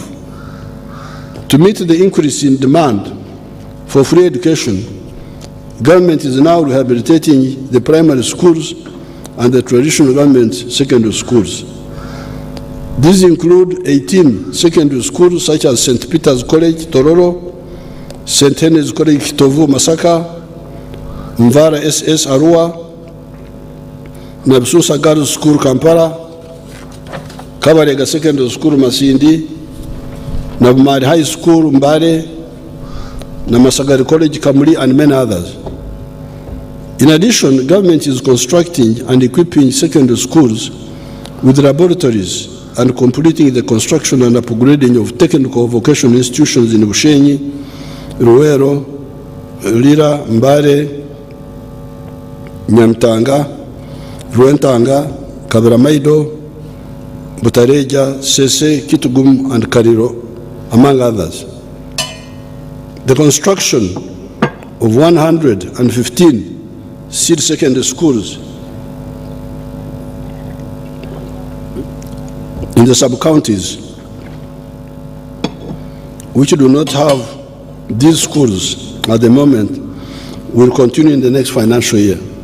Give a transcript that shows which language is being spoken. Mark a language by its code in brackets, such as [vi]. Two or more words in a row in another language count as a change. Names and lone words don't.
[en] To meet the increase in demand for free education, government is now rehabilitating the primary schools and the traditional government secondary schools. These include 18 secondary schools such as St. Peter's College, Tororo, St. Henry's College, Kitovu, Masaka, Mvara SS, Arua, Nabsusa Girls School, Kampala, Kabarega Secondary School, Masindi, Nabumari High School, Mbare, Namasagari College, Kamuli, and many others. In addition, government is constructing and equipping secondary schools with laboratories and completing the construction and upgrading of technical vocational institutions in Bushenyi, Ruwero, Lira, Mbare, Nyamtanga, Ruentanga, Kabaramaido, Butareja, Sese, Kitugum, and Kariro, among others. The construction of 115 seed secondary schools in the sub-counties which do not have these schools at the moment will continue in the next financial year.